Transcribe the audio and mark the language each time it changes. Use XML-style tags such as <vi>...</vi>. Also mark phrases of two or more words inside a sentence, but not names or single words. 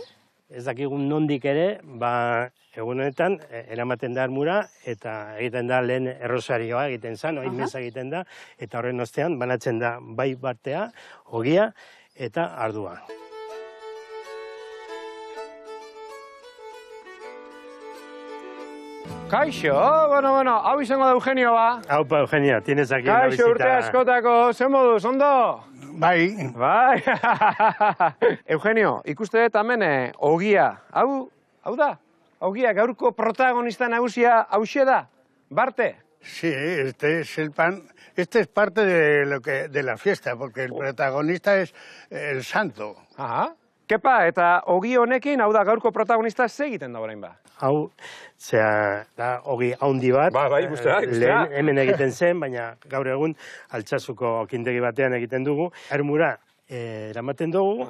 <eu>Ez dakigun nondik ere, egun honetan, eramaten da armura, eta egiten da lehen errosarioa egiten zen, oin meza egiten da, eta horren ostean banatzen da bai Bartea, ogia eta ardua. Kaixo, bueno, hau izango da Eugenio ba. Haupa, Eugenio,</eu> <es>tienes aquí una visita.</es> <eu>Kaixo, urte askotako, zen moduz, ondo? Bai. Bai. Eugenio, ikuste dut hemen ogia. Hau da? Ogia, gaurko protagonista nagusia hauxe da? Barte?</eu> <es>Sí, este es el pan. Este es parte de la fiesta, porque el protagonista es el santo. Aha.</es> <eu>Kepa, eta ogi honekin, hau da, gaurko protagonista ze egiten da orain ba? Hau, zera, da, ogi haundi bat. Bai, ikustea. Lehen hemen egiten zen, baina gaur egun Altsasuko kintegi batean egiten dugu. Armura eramaten dugu.</eu>